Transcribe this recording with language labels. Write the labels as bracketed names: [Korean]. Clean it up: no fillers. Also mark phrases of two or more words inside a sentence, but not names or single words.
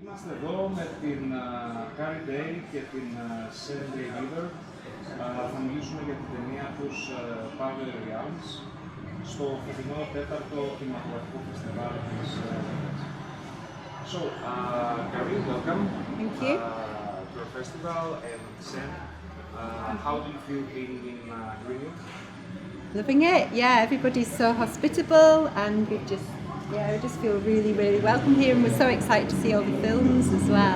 [Greek] Είμαστε εδώ με την Carrie και την Tsen Beaver. Θα μιλήσουμε για την ταινία τους Power Realms στο φετινό τέταρτο κινηματογραφικό φεστιβάλ της Βένετης. [English] So, Carrie, welcome. Thank you. To our festival, and Tsen, how do you feel being in Greenwood? Loving it. Yeah, everybody's so hospitable, and we just feel really, really welcome here, and we're so excited to see all the films as well.